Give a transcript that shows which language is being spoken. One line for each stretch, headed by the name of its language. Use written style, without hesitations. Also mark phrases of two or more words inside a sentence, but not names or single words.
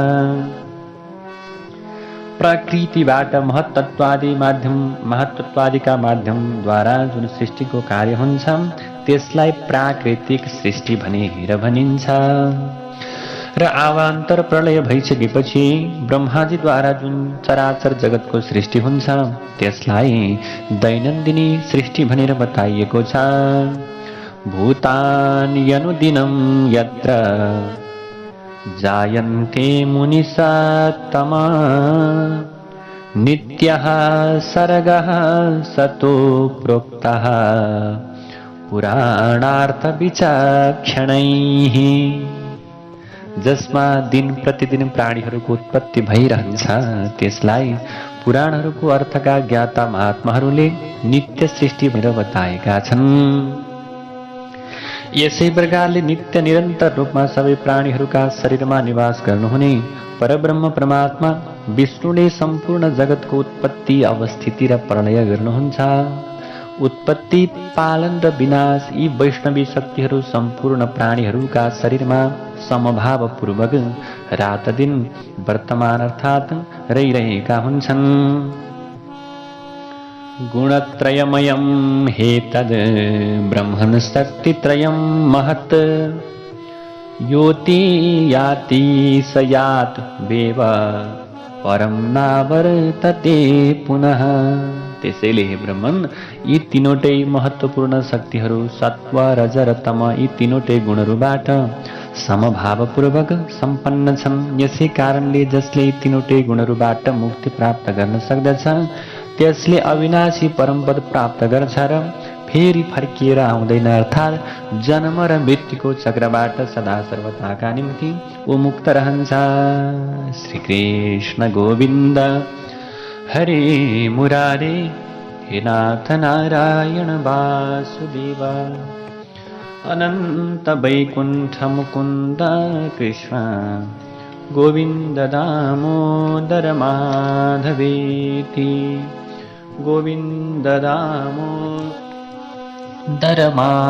Nepali: प्रकृतिबाट महत्तत्वादिका माध्यमद्वारा जुन सृष्टिको कार्य हुन्छ त्यसलाई प्राकृतिक सृष्टि भनेर भनिन्छ। र आवान्तर प्रलय भइसकेपछि ब्रह्माजीद्वारा जुन चराचर जगतको सृष्टि हुन्छ त्यसलाई दैनन्दिनी सृष्टि भनेर बताइएको छ।
Sanskrit: भूतानि अनुदिनं यत्र जायन्ते मुनिसत्तमा नित्यः सर्गः सतो प्रोक्तः पुराणार्थ विचक्षणैः।
Nepali: जसमा दिन प्रतिदिन प्राणीहरूको उत्पत्ति भइरहन्छ त्यसलाई पुराणहरूको अर्थका ज्ञाता महात्माहरूले नित्य सृष्टि भनेर बताएका छन्। यसै प्रकारले नित्य निरन्तर रूपमा सबै प्राणीहरूका शरीरमा निवास गर्नुहुने परब्रह्म परमात्मा विष्णुले सम्पूर्ण जगतको उत्पत्ति अवस्थिति र प्रलय गर्नुहुन्छ। उत्पत्ति पालन र विनाश यी वैष्णवी शक्तिहरू सम्पूर्ण प्राणीहरूका शरीरमा समभावपूर्वक रात दिन वर्तमान अर्थात् रहिरहेका हुन्छन्।
Sanskrit: गुणत्रयमयं हेतद् ब्रह्मन् शक्तित्रयं महत् योति याति स यात् वेव परम नावर्तते पुनः।
Nepali: त्यसैले हे ब्रह्मन यी तीनवटै महत्त्वपूर्ण शक्तिहरू सत्व रज र तम यी तीनवटै गुणहरूबाट समभावपूर्वक सम्पन्न छन्। यसै कारणले जसले यी तीनवटै गुणहरूबाट मुक्ति प्राप्त गर्न सक्दछ त्यसले अविनाशी परमपद प्राप्त गर्छ र फेरि फर्किएर आउँदैन, अर्थात् जन्म र मृत्युको चक्रबाट सदा सर्वदाका निम्ति ऊ मुक्त रहन्छ।
Sanskrit: श्री कृष्ण गोविन्द हरे मुरारे हे नाथ नारायण वासुदेव अनन्त वैकुण्ठ मुकुन्द कृष्ण गोविन्द दामोदर माधवेति गोविन्द दामोदर माधवेति।